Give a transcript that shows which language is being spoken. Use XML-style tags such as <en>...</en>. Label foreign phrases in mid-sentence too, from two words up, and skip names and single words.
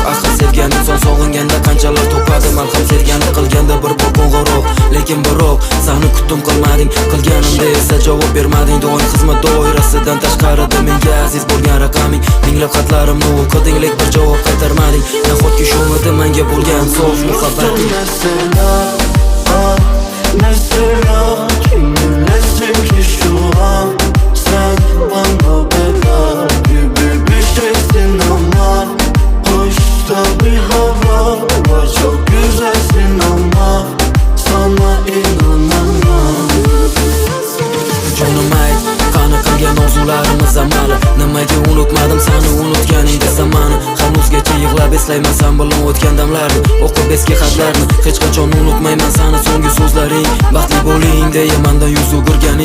<uz>Axir sevgan inson sog'inganda qanchalar topadi, malham sevgani qilganda bir bor qo'ng'iroq. Lekin biroq seni kutdim qilmading, qilganimda esa javob bermading. Doim xizmat doirasidan tashqarida menga aziz bo'lgan raqaming. Minglab xatlarimni o'qiding, lek bir javob qaytarmading. Nahotki shumidi menga bo'lgan sof muhabbating?</uz> <tr>Mesela kim bilesin ki şu an sen bana bela gibi bir şeysin ama hoşta bir hava var, çok güzelsin ama sana inanamam.</tr> <uz>Jonim ayt, qani qilgan orzularimiz amali. Nimaga unutmadim seni unutganing desam mani. Hanuzgacha yig'lab eslayman sen bilan o'tgan damlarni, o'qib eski xatlarni. Hech qachon unutmayman seni so'nggi so'zlaring. Baxtli bo'ling deya mendan yuz o'girganing.</uz>